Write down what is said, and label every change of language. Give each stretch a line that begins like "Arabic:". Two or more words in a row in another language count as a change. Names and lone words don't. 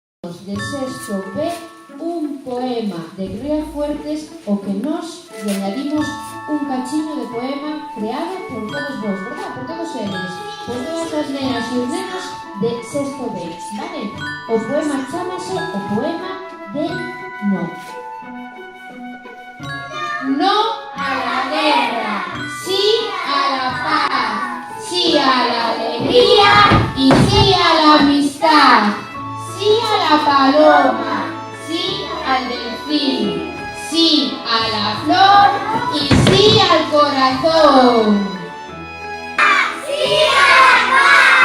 Galician: alumnos de sexto B un poema de Ría Fuertes o que nos lle añadimos un cachiño de poema creado por todos vos, verdad? Por todos eles, por todas as nenas e os nenos de sexto B, vale? O poema chámase o poema de No.
Spanish: No a la guerra, sí a la paz, sí a la alegría y sí a la amistad, sí a la paloma, sí al delfín, sí a la flor y sí al corazón. ¡Sí a la paz!